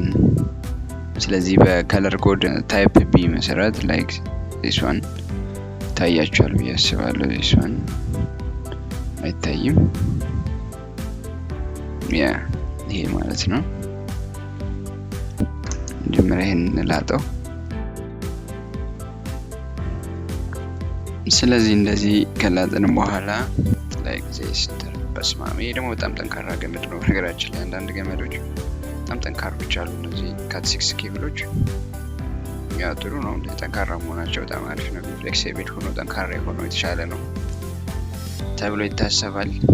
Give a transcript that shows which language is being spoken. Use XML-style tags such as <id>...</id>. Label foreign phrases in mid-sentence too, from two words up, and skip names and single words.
<am>ስለዚህ በከለር ኮድ ታይፕ ቢ መሰረት</am> <en>like this one</en> <am>ታያችኋል ብዬ አስባለሁ።</am> <en>this one</en> <am>አይታይም። ይሄ ማለት ነው። መጀመሪያ ይሄን ላጠው። ስለዚህ እንደዚህ ከላጥን በኋላ</am> <en>like this</en> <am>በስማሚ ደግሞ በጣም ጠንካራ ገመድ ነው። ነገራችን ላይ አንዳንድ ገመዶች በጣም ጠንካሮች አሉ። እነዚህ ካት 6 ኬብሎች ያው ጥሩ ነው፣ ጠንካራ መሆናቸው በጣም አሪፍ ነው። ፍሌክሲብል ሆኖ ጠንካራ ሆኖ የተሻለ ነው ተብሎ ይታሰባል።</am>